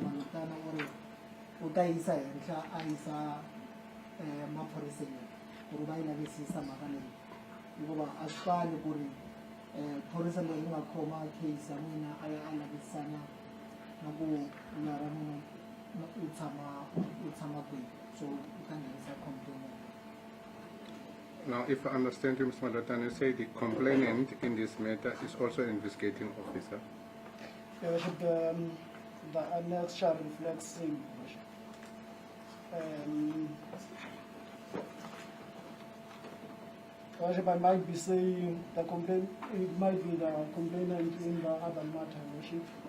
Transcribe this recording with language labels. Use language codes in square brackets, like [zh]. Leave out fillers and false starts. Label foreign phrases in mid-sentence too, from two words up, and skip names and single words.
[ts] Malotana u ri u ta yisa henhla a yisa maphoriseni ku ri va yi lavisisa mhaka leyi hikuva a swi fani ku ri phorisa leyi nga khoma case ya n'wina a ya a lavisisana na ku n'wana ra mina u tshama kwihi so u ta nghenisa complaint. [en] Now, if I understand you, Mr. Malotana, you say the complainant in this matter is also an investigating officer. Your Worship, the annex shall reflect same. Worship, I might be saying the complaint, it might be the complainant in the other matter, Worship.